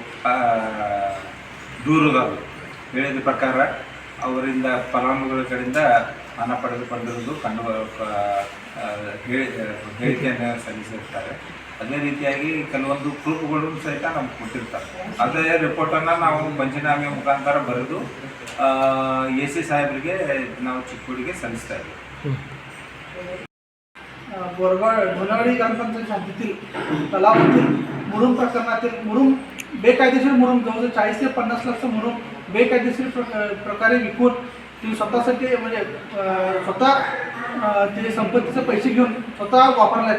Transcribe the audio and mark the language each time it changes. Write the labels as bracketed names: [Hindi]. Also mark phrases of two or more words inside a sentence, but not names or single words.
[Kannada] ದೂರುದಾರರು ಹೇಳಿದ ಪ್ರಕಾರ ಅವರಿಂದ ಫಲಾನುಭವಿಗಳ ಕಡೆಯಿಂದ ಹಣ ಪಡೆದುಕೊಂಡಿರುವುದು ಹೇಳಿಕೆಯನ್ನು ಸಲ್ಲಿಸಿರ್ತಾರೆ. ಅದೇ ರೀತಿಯಾಗಿ ಕೆಲವೊಂದು ಪ್ರೂಫ್ಗಳು ಸಹಿತ ನಮ್ಗೆ ಕೊಟ್ಟಿರ್ತಾರೆ. ಅದೇ ರಿಪೋರ್ಟನ್ನು ನಾವು ಪಂಚನಾಮೆ ಮುಖಾಂತರ ಬರೆದು AC ಸಾಹೇಬರಿಗೆ ನಾವು ಚಿಕ್ಕೋಡಿಗೆ ಸಲ್ಲಿಸ್ತಾ ಇದ್ದೀವಿ. [Marathi] बोरगाव ढोणेवाडी ग्रामपंचायत हद्दीतील तलावातील मुरुम प्रकरणातील मुरुम बेकायदेशीर मुरुम जवळजवळ 40 ते 50 लाख मुरुम बेकायदेशीर प्रकारे विकून ते स्वतःसाठी म्हणजे स्वतः ते संपत्तीचे पैसे घेऊन स्वतः वापरले.